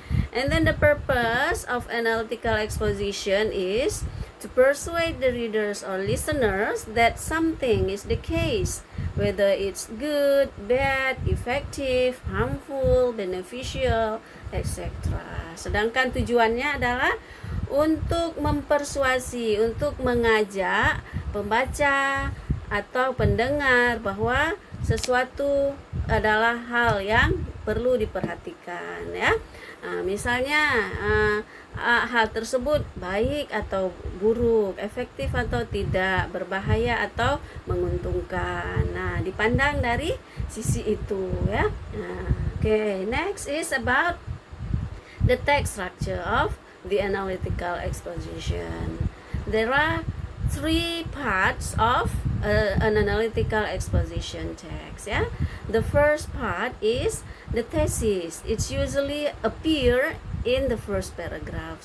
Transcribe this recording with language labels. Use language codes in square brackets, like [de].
[en] And then the purpose of analytical exposition is to persuade the readers or listeners that something is the case, whether it's good, bad, effective, harmful, beneficial, etc. [id] Sedangkan tujuannya adalah untuk mempersuasi, untuk mengajak pembaca atau pendengar bahwa sesuatu adalah hal yang perlu diperhatikan, ya. Misalnya hal tersebut baik atau buruk, efektif atau tidak, berbahaya atau menguntungkan. Nah, dipandang dari sisi itu, ya. [en] Okay, next is about the text structure of the analytical exposition. There are three parts of an analytical exposition text, yeah. The first part is the thesis. It's usually appear in the first paragraph.